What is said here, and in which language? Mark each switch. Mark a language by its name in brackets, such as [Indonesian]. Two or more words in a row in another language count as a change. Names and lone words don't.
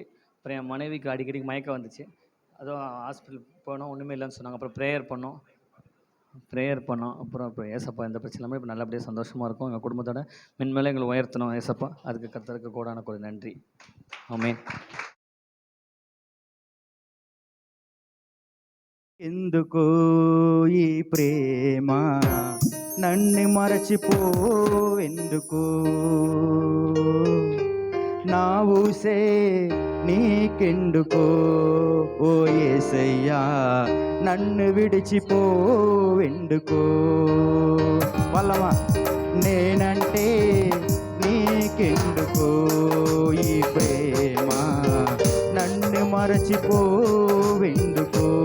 [Tamil] அப்புறம் என் மனைவிக்கு அடிக்கடி மயக்கம் வந்துச்சு. அதுவும் ஹாஸ்பிட்டல் போனோம், ஒன்றுமே இல்லைன்னு சொன்னாங்க. அப்புறம் ப்ரேயர் பண்ணோம். அப்புறம் இப்போ ஏசப்பா எந்த பிரச்சனை இல்லாமல் இப்போ நல்லபடியாக சந்தோஷமாக இருக்கும். எங்கள் குடும்பத்தோட மென்மேலே எங்களை உயர்த்தணும் ஏசப்பா. அதுக்கு கர்த்தருக்கு கோடான கோடி நன்றி. ஆமென். [Telugu] ఎందుకో ఈ ప్రేమ నన్ను మరచిపోవెందుకు నా ఊసే నీకెందుకో ఓ యేసయ్యా నన్ను విడిచిపోవెందుకో వాళ్ళమా నేనంటే నీకెందుకో ఈ ప్రేమ నన్ను మరచిపోవెందుకో